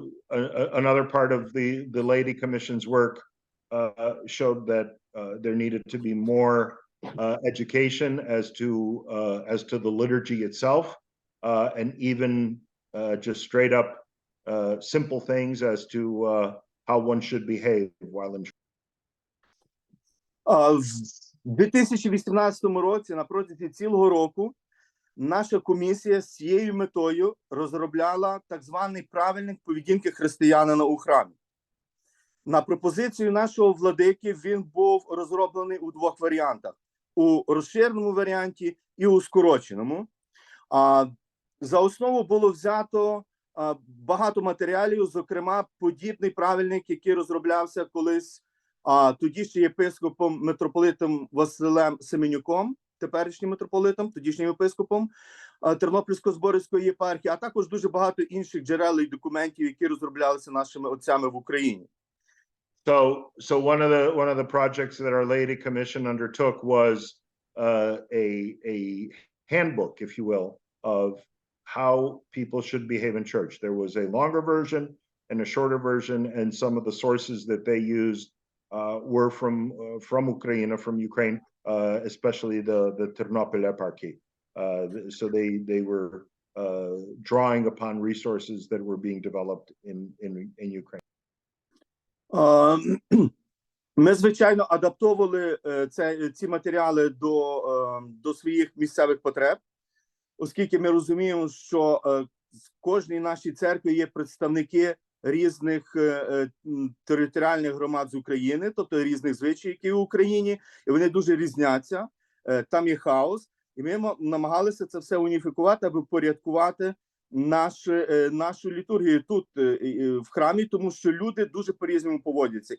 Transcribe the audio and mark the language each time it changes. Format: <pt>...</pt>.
<en>another part of the laity commission's work showed that there needed to be more education as to the liturgy itself, and even just straight up simple things as to how one should behave while in.</en> <uk>В 2018 році, на протязі цілого року, наша комісія з цією метою розробляла так званий правильник поведінки християнина у храмі. На пропозицію нашого владики він був розроблений у двох варіантах: у розширеному варіанті і у скороченому. За основу було взято багато матеріалів, зокрема подібний правильник, який розроблявся колись тоді ще єпископом митрополитом Василем Семенюком, теперішнім митрополитом, тодішнім єпископом Тернопільсько-Зборівської єпархії, а також дуже багато інших джерел і документів, які розроблялися нашими отцями в Україні.</uk> <en>So one of the projects that our laity commission undertook was a handbook, if you will, of how people should behave in church. There was a longer version and a shorter version, and some of the sources that they used were from Ukraine, especially the Ternopil eparchy. So they were drawing upon resources that were being developed in Ukraine.</en> <uk>Ми, звичайно, адаптовували ці матеріали до своїх місцевих потреб, оскільки ми розуміємо, що в кожній нашій церкві є представники різних територіальних громад з України, тобто різних звичаїв, які в Україні, і вони дуже різняться, там є хаос, і ми намагалися це все уніфікувати, аби впорядкувати нашу літургію тут в храмі, тому що люди дуже по-різному поводяться.</uk>